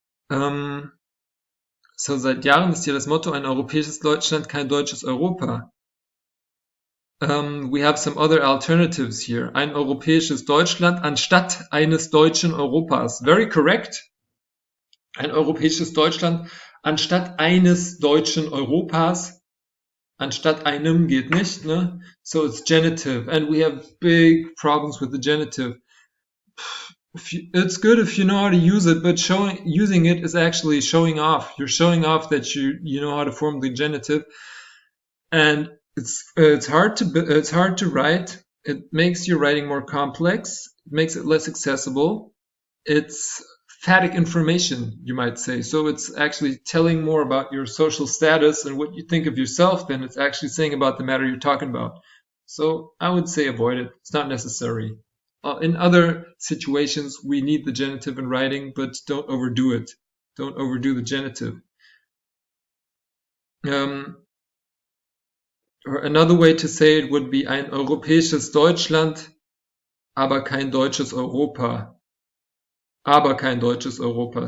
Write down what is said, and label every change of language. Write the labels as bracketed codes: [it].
[de] So seit Jahren ist hier das Motto: ein europäisches Deutschland, kein deutsches Europa. [en] We have some other alternatives here. [de] Ein europäisches Deutschland anstatt eines deutschen Europas. [en] Very correct. [de] Ein europäisches Deutschland anstatt eines deutschen Europas. Anstatt einem geht nicht, ne? [en] So it's genitive. And we have big problems with the genitive. It's good if you know how to use it, but using it is actually showing off. You're showing off that you know how to form the genitive. And it's hard to write. It makes your writing more complex. It makes it less accessible. It's phatic information, you might say. So it's actually telling more about your social status and what you think of yourself than it's actually saying about the matter you're talking about. So I would say avoid it. It's not necessary. In other situations, we need the genitive in writing, but don't overdo it. Don't overdo the genitive. Or another way to say it would be [de] ein europäisches Deutschland, aber kein deutsches Europa. Aber kein deutsches Europa.